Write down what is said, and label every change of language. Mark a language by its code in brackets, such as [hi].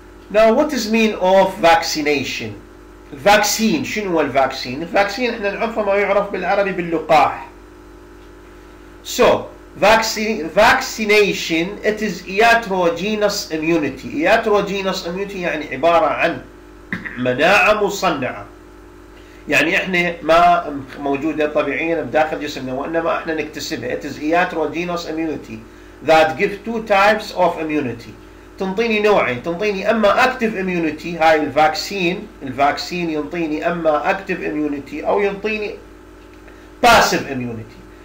[en] Now what is mean of vaccination? [ar] الفاكسين شنو هو الفاكسين؟ الفاكسين احنا نعرفه ما يعرف بالعربي باللقاح. [en] So vaccination it is iatrogenous immunity. [ar] Iatrogenous immunity يعني عبارة عن مناعة مصنعة، يعني احنا ما موجودة طبيعيا بداخل جسمنا وانما احنا نكتسبها. [en] It is iatrogenous immunity that give two types of immunity. [ar] تنطيني نوعين، تنطيني اما active immunity هاي الفاكسين ينطيني اما active immunity او ينطيني passive immunity.